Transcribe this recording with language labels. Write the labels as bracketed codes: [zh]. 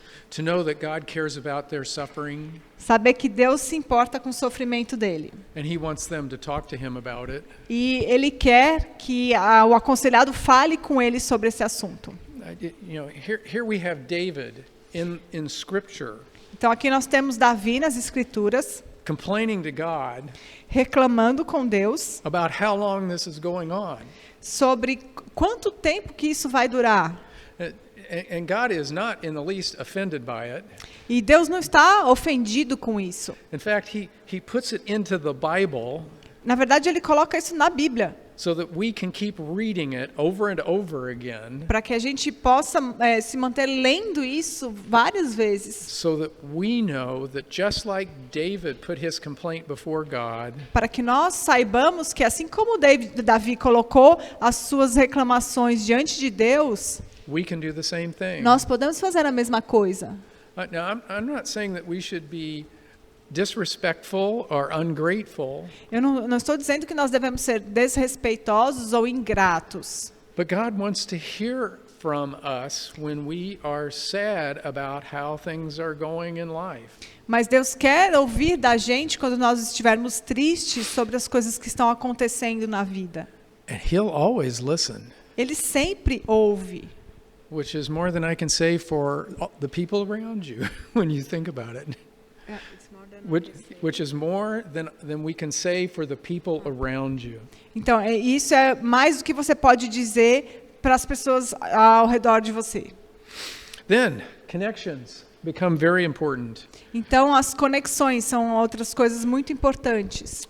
[en] to know that God cares about their suffering. [pt] Saber que Deus se importa com o sofrimento dele. [en] And he wants them to talk to him about it. [pt] E ele quer que o aconselhado fale com ele sobre esse assunto. [en] Here we have David in Scripture. [pt] Então aqui nós temos Davi nas Escrituras [en] complaining to God [pt] reclamando com Deus [en] about how long this is going on. [pt] Sobre quanto tempo que isso vai durar. [en] And God is not in the least offended by it. [pt] E Deus não está ofendido com isso. [en] In fact, he puts it into the Bible. [pt] Na verdade, ele coloca isso na Bíblia. [en] So that we can keep reading it over and over again. [pt] Para que a gente possa se manter lendo isso várias vezes. [en] So that we know that just like David put his complaint before God. [pt] Para que nós saibamos que assim como Davi colocou as suas reclamações diante de Deus, [en] we can do the same thing. [pt] Nós podemos fazer a mesma coisa. [en] Now, I'm not saying that we should be disrespectful or ungrateful. [pt] Eu não estou dizendo que nós devemos ser desrespeitosos ou ingratos. [en] But God wants to hear from us when we are sad about how things are going in life. [pt] Mas Deus quer ouvir da gente quando nós estivermos tristes sobre as coisas que estão acontecendo na vida. [en] And He'll always listen. [pt] Ele sempre ouve. [en] Which is more than I can say for the people around you when you think about it. Yeah, it's more than which is more than we can say for the people around you. [pt] Então, isso é mais do que você pode dizer para as pessoas ao redor de você. [en] Then, connections become very important. [pt] Então, as conexões são outras coisas muito importantes.